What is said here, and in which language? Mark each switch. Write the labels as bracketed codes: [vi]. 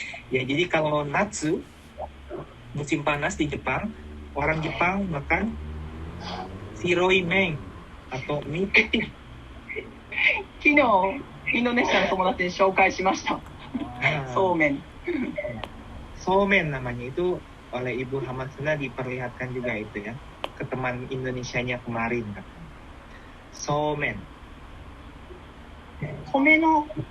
[id] Ya, jadi kalau natsu musim panas di Jepang, orang Jepang makan [ja] shiroi men [id] atau mie putih. [ja] 昨日インドネシアの友達に紹介しました。そうめん。 [id] Somen namanya itu oleh Ibu Hamasuna diperlihatkan juga itu ya ke teman Indonesianya kemarin kan. [ja] Somen. 米の